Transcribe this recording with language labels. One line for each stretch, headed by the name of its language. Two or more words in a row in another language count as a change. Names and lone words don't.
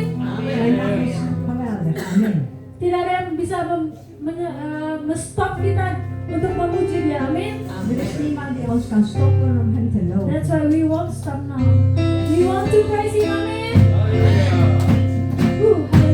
Dutch: Zijn naam is geweldig. Amen.
Indonesian: Tidak ada yang bisa stop kita untuk memuji Dia, amin.
Dutch: Er is niemand die ons kan stoppen om hem te loven.
English: That's why we won't stop now. We want to praise Him, amin. Hallelujah.